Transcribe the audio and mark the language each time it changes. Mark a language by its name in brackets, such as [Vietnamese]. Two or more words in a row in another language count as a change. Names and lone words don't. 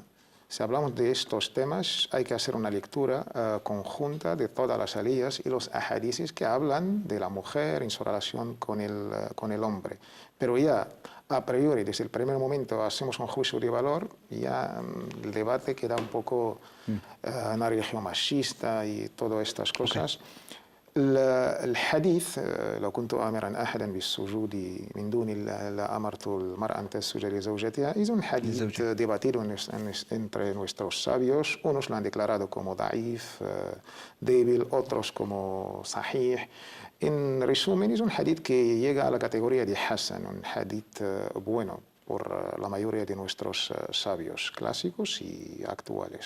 [Spanish] Si hablamos de estos temas, hay que hacer una lectura conjunta de todas las aliyas y los ahadices que hablan de la mujer en su relación con el hombre. Pero ya a priori, desde el primer momento, hacemos un juicio de valor, ya el debate queda un poco una religión machista y todas estas cosas. [Arabic] الحديث لو كنت آمرا أحدا بالسجود من دون الله لأمرت المرأة أن تسجد لزوجتها. [Spanish] Es un hadith debatido entre nuestros sabios. Unos lo han declarado como daif, débil, otros como sahih. En resumen, es un hadith que llega a la categoría de hasan, un hadith bueno por la mayoría de nuestros sabios clásicos y actuales.